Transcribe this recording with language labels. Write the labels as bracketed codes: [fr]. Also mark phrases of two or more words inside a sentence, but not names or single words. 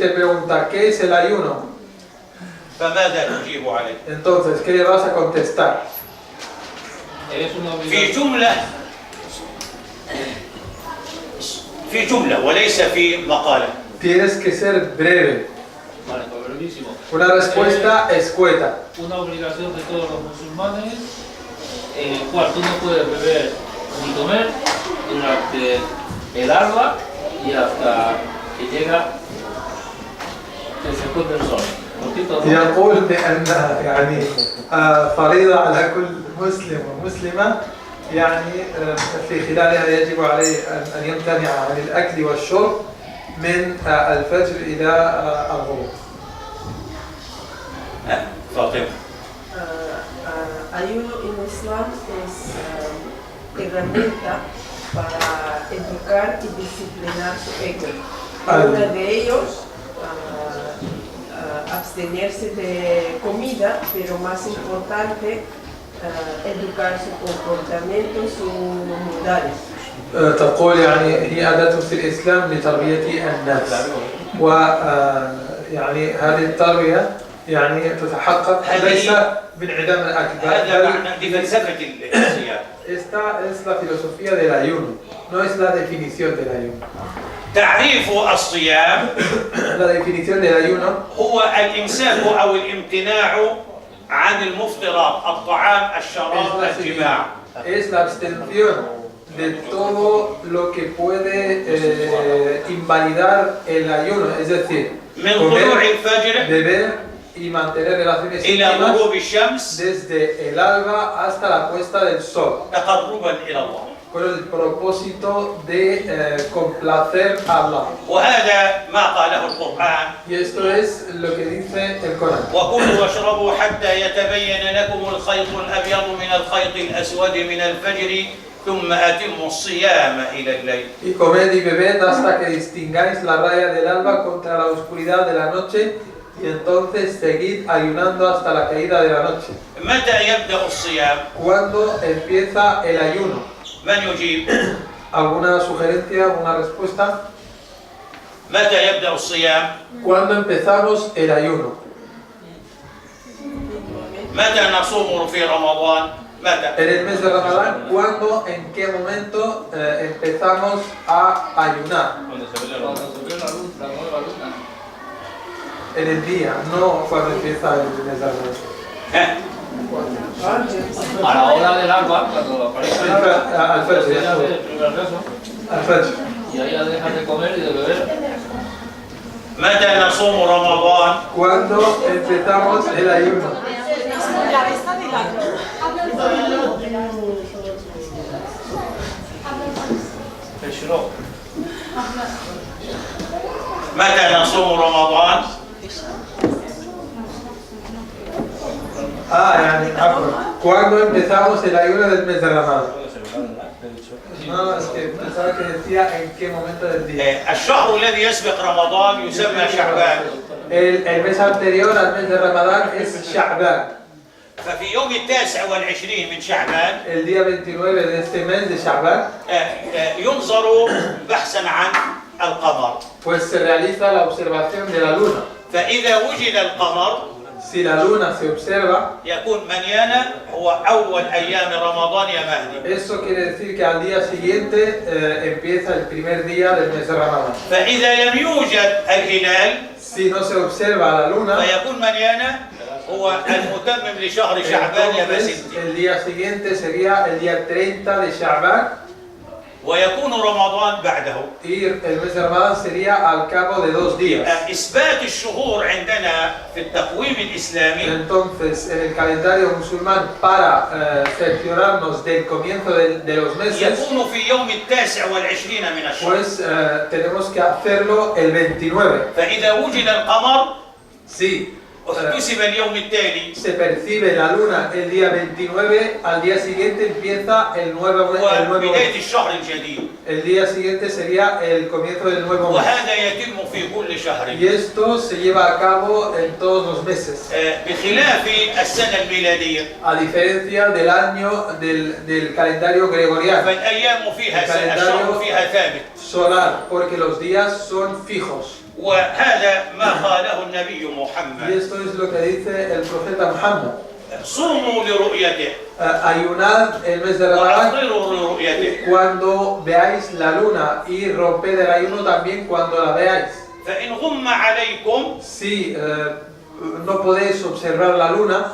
[es] te pregunta ¿qué es el ayuno? [ar] فماذا تجيب عليه؟ [es] Entonces, ¿qué le vas a contestar? [ar] في جملة وليس في مقالة. [es] Tienes que ser breve. Vale, pues brevísimo. Una respuesta escueta. Una obligación de todos los musulmanes, en el cual tú no puedes beber ni comer durante el alba y hasta que llega que se pone el sol. Cortito, ¿no? [ar] يقول بأن يعني فريضة على كل مسلم ومسلمة، يعني في خلالها يجب عليه أن يمتنع عن الأكل والشرب من الفجر إلى الغروب. فاطمة. [es] Ayuno en Islam es herramienta para educar y disciplinar su ego. Uno de ellos, abstenerse de comida, pero más importante, educar su comportamiento, sus modales. [ar] تقول يعني هي أداة في الإسلام لتربية الناس ويعني هذه التربية يعني تتحقق ليس بانعدام الأكبر هذا معنى بفلسفة الصيام. [es] Esta es la filosofía del ayuno, no es la definición del ayuno. [ar] تعريف الصيام [es] La definición del ayuno [ar] هو الإمساك أو الامتناع عن المفطرات، الطعام، الشراب، الجماع. [es] es la abstención de todo lo que puede invalidar el ayuno, es decir, [ar] من طلوع [es] comer, [ar] الفجر [es] beber y mantener relaciones [ar] إلى [es] íntimas [ar] غروب الشمس [es] desde el alba hasta la puesta del sol, [ar] تقربا إلى الله. [es] con el propósito de complacer a Allah. [ar] وهذا ما قاله القرآن: [es] Y esto es lo que dice el Corán. [ar] وكلوا واشربوا حتى يتبين لكم الخيط الأبيض من الخيط الأسود من الفجر ثم أتموا الصيام إلى الليل. [es] Y comed y bebed hasta que distingáis la raya del alba contra la oscuridad de la noche, y entonces seguid ayunando hasta la caída de la noche. [ar] متى يبدأ الصيام؟ [es] ¿Cuándo empieza el ayuno? [ar] من يجيب؟ [es] ¿Alguna sugerencia, alguna respuesta? [ar] متى يبدأ الصيام؟ [es] ¿Cuándo empezamos el ayuno? [ar] متى نصوم في رمضان؟ متى؟ [es] En el mes de Ramadán, ¿cuándo, en qué momento empezamos a ayunar? Cuando se ve la luz, la nueva luna. En el día, no cuando empieza el mes de Ramadán. [ar] ها؟ [es] A la hora del alba, cuando aparece el [ar] الفجر, [es] ya ve el primer beso, [ar] الفجر. [es] y ahí ya dejas de comer y de beber. [ar] متى نصوم رمضان؟ [es] ¿Cuándo empezamos el ayuno? El shirok. [ar] متى نصوم رمضان؟ يعني عفوا. [es] ¿Cuándo empezamos el ayuno del mes de Ramadán? No, es que pensaba que decía en qué momento del día. [ar] الشهر الذي يسبق رمضان يسمى شعبان. [es] El mes anterior al mes de Ramadán es Sha'ban. [ar] ففي يوم 29 من شعبان [es] El día 29 de este mes de Sha'ban, [ar] ينظر بحثا عن القمر. [es] pues se realiza la observación de la luna. [ar] فإذا وجد القمر [es] Si la luna se observa, [ar] يكون منيانا هو أول أيام رمضان يا مهدي. [es] eso quiere decir que al día siguiente empieza el primer día del mes de Ramadán. [ar] فإذا لم يوجد الهلال [es] Si no se observa la luna, [ar] فيكون منيانا هو المتمم لشهر شعبان يا [es] entonces [ar] باسمتي. [es] el día siguiente sería el día 30 de Sha'ban [ar] ويكون رمضان بعده. [es] y el mes de Ramadán sería al cabo de 2 días. [ar] إثبات الشهور عندنا في التقويم الإسلامي [es] Entonces, en el calendario musulmán, para cerciorarnos del comienzo de los meses, [ar] يكون في يوم 29 من الشهر. [es] pues tenemos que hacerlo el 29. [ar] فإذا وجد القمر [es] Si [ar] واحتسب اليوم التالي [es] se percibe la luna el día 29, al día siguiente empieza el nuevo mes. [ar] وبداية الشهر الجديد. [es] El día siguiente sería el comienzo del nuevo mes. [ar] وهذا يتم في كل شهر. [es] Y esto se lleva a cabo en todos los meses. [ar] بخلاف السنة الميلادية [es] A diferencia del año del calendario gregoriano [ar] فالأيام فيها الشهر فيها ثابت. [es] solar, porque los días son fijos. [ar] وهذا ما قاله النبي [es] Y [ar] محمد: [es] esto es lo que dice el profeta Muhammad. [ar] صوموا لرؤيته [es] Ayunad el mes de Ramadán [ar] وأفطروا لرؤيته [es] cuando veáis la luna, y romped el ayuno también cuando la veáis. [ar] فإن غم عليكم [es] Si no podéis observar la luna,